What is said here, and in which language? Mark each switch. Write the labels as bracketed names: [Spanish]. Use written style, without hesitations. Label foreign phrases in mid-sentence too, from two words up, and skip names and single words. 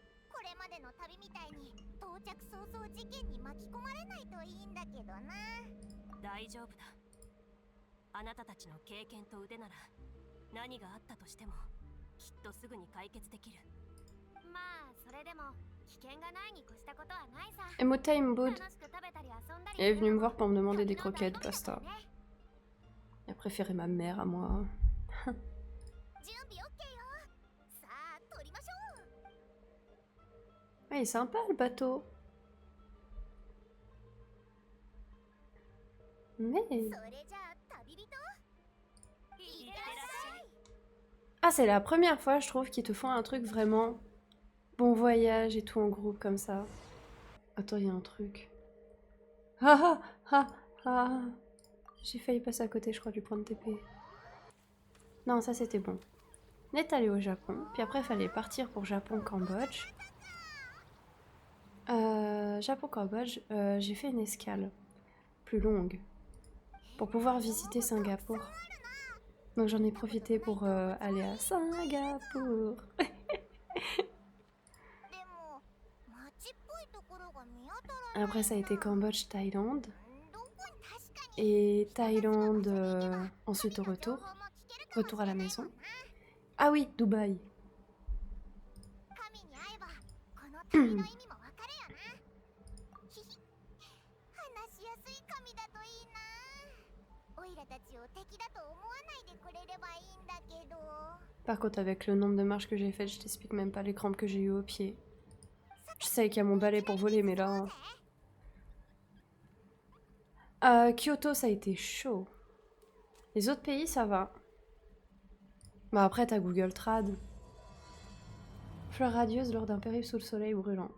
[Japanese] これまでの旅みたいに到着早々事件に巻き込まれないといいんだけどな。大丈夫だ。あなたたちの経験と腕なら何があったとしてもきっとすぐに解決できる。まあそれでも危険がないに越したことはないさ。 [French] Emota Imboud [Japanese] 楽しく食べたり遊んだり [French] est venue me voir pour me demander des croquettes pasta. Elle a préféré ma mère à moi. [Japanese] 準備 OK よ。さあ撮りましょう。 [French] Ah, il est sympa le bateau. Mais... [Japanese] それじゃあ旅人、いってらっしゃい。 [French] Ah, c'est la première fois, je trouve, qu'ils te font un truc vraiment bon voyage et tout en groupe comme ça. Attends, il y a un truc. Ah ah ah ah. J'ai failli passer à côté, je crois, du point de TP. Non, ça c'était bon. On est allé au Japon, puis après il fallait partir pour Japon-Cambodge. Japon-Cambodge, j'ai fait une escale plus longue pour pouvoir visiter Singapour. Donc j'en ai profité pour aller à Singapour. [Japanese] でも街っぽいところが見当たらない。 [French] Après ça a été Cambodge, Thaïlande. [Japanese] どこに確かに [French] Et Thaïlande, ensuite au retour. Retour à la maison. Ah oui, Dubaï. [Japanese] 神に会えばこの旅の意味もわかるよな。ひひ、話しやすい神だといいな。オイラたちを敵だと思わないでくれればいいんだけど。 [French] Par contre, avec le nombre de marches que j'ai faites, je t'explique même pas les crampes que j'ai eues aux pieds. Je savais qu'il y a mon balai pour voler, mais là... Kyoto, ça a été chaud. Les autres pays, ça va. Bah après, t'as Google Trad. Fleur radieuse lors d'un périple sous le soleil brûlant.